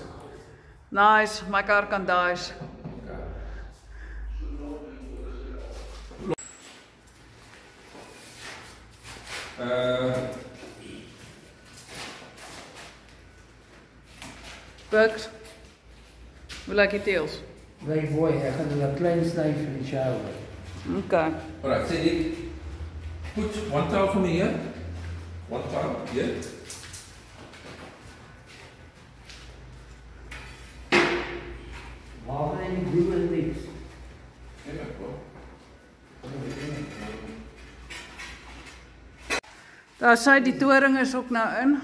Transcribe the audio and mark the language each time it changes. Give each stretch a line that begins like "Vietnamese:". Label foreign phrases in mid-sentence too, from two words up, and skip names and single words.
Afrikaans: Nice, my kar kan daai. Bugs. Hoe lyk die teels?
English: Very boy,
Afrikaans: ek gaan hulle klein sny vir die shower.
English: Okay. Alright, say Nick, put one towel for me here. One towel here.
Afrikaans: Waar gaan die blue en niks? Ja, bro. Daar sê die toring is ook nou in.